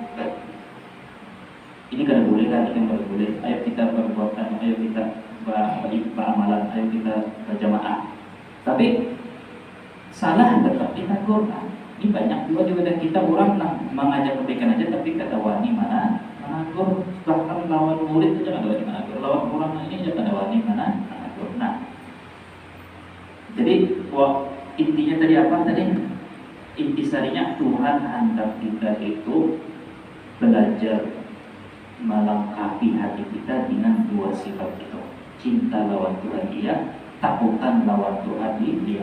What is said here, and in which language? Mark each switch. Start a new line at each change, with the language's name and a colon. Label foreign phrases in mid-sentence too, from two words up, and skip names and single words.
Banjar: Ini kada boleh kan, ini kada boleh.
Indonesian: Ayo kita berbuat, ayo kita beramalan, ayo kita berjamaah. Tapi salah tetap ditegur.
Banjar: Ini banyak juga kita orang mengajak kebaikan aja, tapi kada wani mana menegur. Bahkan lawan murid aja kada wani menegur, lawan orang ini aja kada wani mana menegur.
Indonesian: Nah, jadi intinya tadi apa tadi? Intisarinya Tuhan hendak kita itu belajar melengkapi hati kita dengan dua sifat itu, cinta lawan Tuhan dia, takutan lawan Tuhan dia.